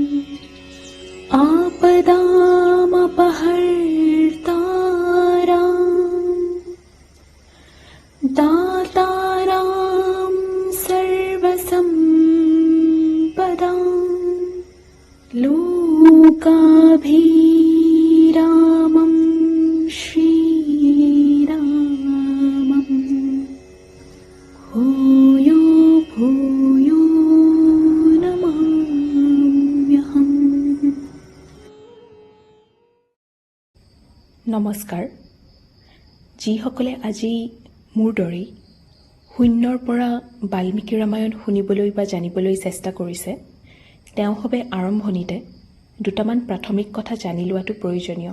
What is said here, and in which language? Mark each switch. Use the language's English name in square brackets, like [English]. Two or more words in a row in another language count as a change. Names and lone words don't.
[Sanskrit] आपदामपहर्तारां दातारां सर्वसम्पदां लोकाभिरामं श्रीरामं भूयो भूयो नमाम्यहम्। [Assamese] নমস্কাৰ। যিসকলে আজি মোৰ দৰেই শূন্যৰ পৰা বাল্মীকি ৰামায়ণ শুনিবলৈ বা জানিবলৈ চেষ্টা কৰিছে, তেওঁ হবে আৰম্ভণিতে দুটামান প্ৰাথমিক কথা জানি লোৱাটো প্ৰয়োজনীয়।